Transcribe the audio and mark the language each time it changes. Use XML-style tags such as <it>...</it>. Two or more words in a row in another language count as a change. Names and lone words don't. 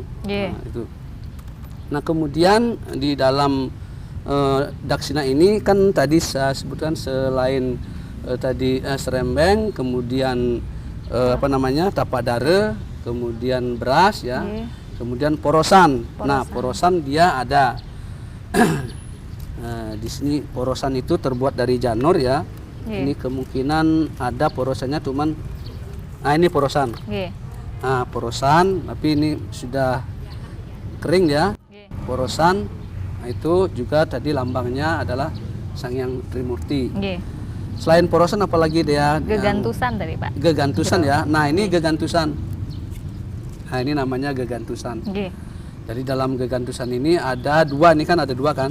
<id>Nah, itu. Nah, kemudian di dalam daksina ini kan tadi saya sebutkan selain tadi serembeng, kemudian tapak dare, kemudian beras ya, kemudian porosan. Nah, porosan dia ada di sini. Porosan itu terbuat dari janur ya. Ini kemungkinan ada porosannya, cuman ini porosan. Nah, porosan, tapi ini sudah kering ya. Porosan. Nah, itu juga tadi lambangnya adalah Sang Hyang Trimurti. Selain porosan apalagi dia? Gegantusan tadi Pak. Gegantusan ya. Nah, ini gegantusan. Nah, ini namanya gegantusan. Jadi dalam gegantusan ini ada dua, ini kan ada dua kan?</id>